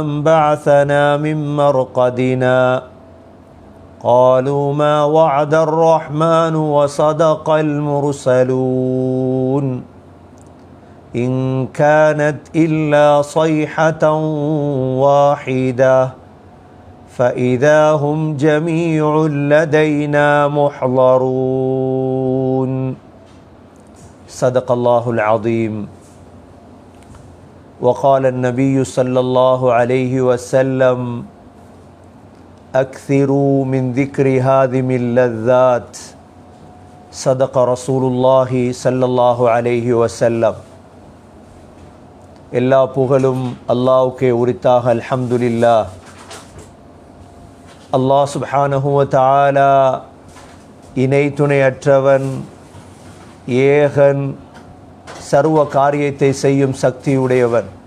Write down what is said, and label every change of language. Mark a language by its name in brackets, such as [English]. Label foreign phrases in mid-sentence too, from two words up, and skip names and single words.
[Arabic] بعثنا من مرقدنا قالوا ما وعد الرحمن وصدق المرسلون إن كانت إلا صيحة واحدة فإذا هم جميع لدينا محضرون صدق الله العظيم. وقال النبي صلى الله عليه وسلم أكثروا من ذكر هادم اللذات صدق رسول الله صلى الله عليه وسلم. [Tamil] எல்லா புகழும் அல்லாஹ்வுக்கே உரித்தாக. அல்ஹம்துலில்லாஹ். அல்லாஹ் [Arabic] سبحانه و تعالى [Tamil] இணை துணையற்றவன், ஏகன், சர்வ காரியத்தை செய்யும் சக்தியுடையவன்.